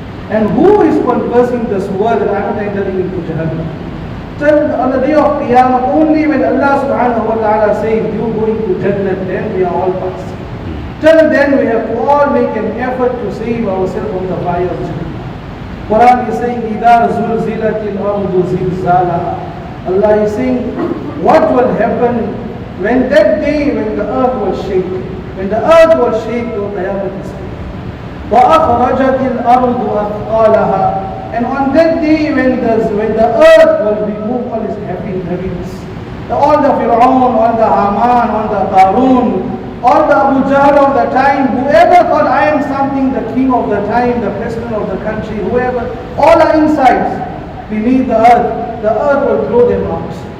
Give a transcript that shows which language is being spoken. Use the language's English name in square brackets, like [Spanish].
[English] And who is conversing this word that I am not entering into Jahannam? Till on the day of Qiyamah, only when Allah subhanahu wa ta'ala says, you go into Jannah, then we are all passed. Till then we have to all make an effort to save ourselves from the fire of Jahannam. Quran is saying, [Arabic] إِذَا زُلْزِلَتِ الْأَرْضُ زِلْزَالَهَا. [English] Allah is saying, what will happen when that day when the earth will shake? When the earth will shake, your Qiyamah is coming. [Arabic] وَأَخْرَجَتِ الْأَرْضُ أَثْقَالَهَا. [English] And on that day when the earth will remove all its heaviness, all the Fir'aun, all the Haman, all the Qarun, all the Abu Jahl of the time, whoever thought I am something, the king of the time, the president of the country, whoever, all are inside beneath the earth will throw them out.